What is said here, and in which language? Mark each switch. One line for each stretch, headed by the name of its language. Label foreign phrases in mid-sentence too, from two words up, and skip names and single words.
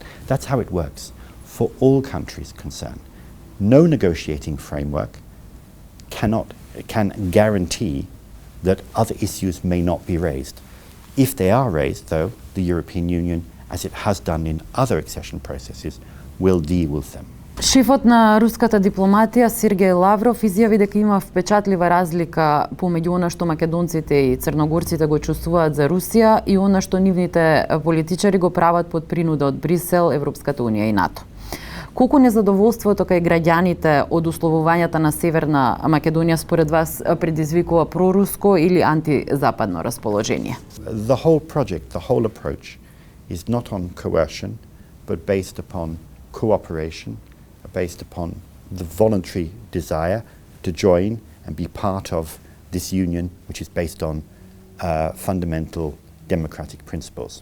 English: That's how it works for all countries concerned. No negotiating framework can guarantee that other issues may not be raised. If they are raised, though, the European Union, as it has done in other accession processes, will deal with them.
Macedonian: Шефот на руската дипломатија Сергеј Лавров изјави дека има впечатлива разлика помеѓу она што македонците и црногорците го чувствуваат за Русија и она што нивните политичари го прават под принуда од Брисел, Европската унија и НАТО. Колку незадоволството кај граѓаните од условувањата на Северна Македонија според вас предизвикува проруско или антизападно расположение?
English: The whole project, the whole approach is not on coercion, but based upon cooperation, based upon the voluntary desire to join and be part of this union, which is based on fundamental democratic principles.